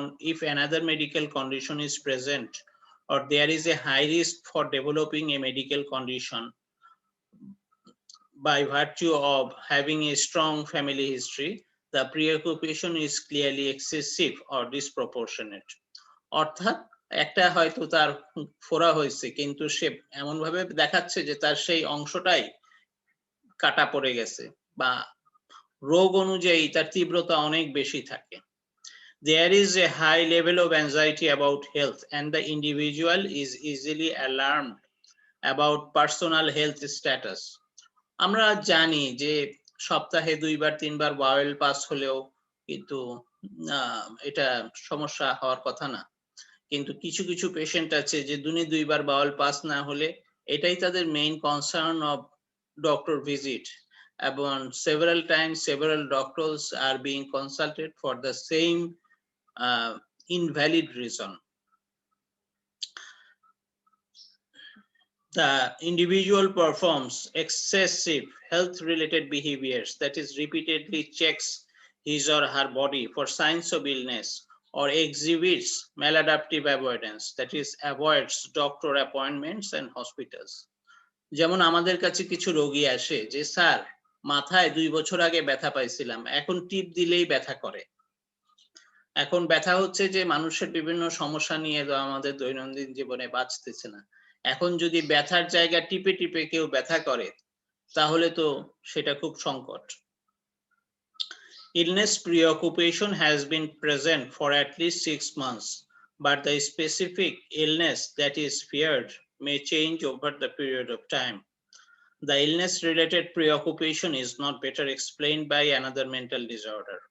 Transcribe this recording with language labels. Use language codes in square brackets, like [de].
[en] If another medical condition is present, or there is a high risk for developing a medical condition by virtue of having a strong family history, the preoccupation is clearly excessive or disproportionate. [bn] অর্থাৎ একটা হয়তো তার ফোড়া হয়েছে, কিন্তু সে এমন ভাবে দেখাচ্ছে যে তার সেই অংশটাই কাটা পড়ে গেছে, বা রোগ অনুযায়ী তার তীব্রতা অনেক বেশি থাকে। [en] There is a high level of anxiety about health, and the individual is easily alarmed about personal health status. [bn] আমরা জানি যে সপ্তাহে 2-3 বার বাওয়েল পাস হলেও কিন্তু এটা সমস্যা হওয়ার কথা না, কিন্তু কিছু কিছু পেশেন্ট আছে যে দিনে 2 বার বাওয়েল পাস না হলে এটাই তাদের [en] main concern of doctor visit, [bn] এবং [en] several times several doctors are being consulted for the same invalid reason. The individual performs excessive health-related behaviors, that is, repeatedly checks his or her body for signs of illness, or exhibits maladaptive avoidance, that is, avoids doctor appointments and hospitals. [bn] যেমন আমাদের কাছে কিছু রোগী আসে যে sir মাথায় 2 বছর আগে ব্যথা পাইছিলাম, এখন টিপ দিলেই ব্যথা করে। এখন ব্যথা হচ্ছে যে মানুষের বিভিন্ন সমস্যা নিয়ে আমাদের দৈনন্দিন জীবনে বাঁচতেছে না, এখন যদি ব্যথার জায়গা টিপে টিপে কেউ ব্যথা করে তাহলে তো সেটা খুব সংকট। [en] Illness preoccupation has been present for at least 6 months, but the specific illness that is feared may change over the period of time. The illness-related preoccupation is not better explained by another mental disorder.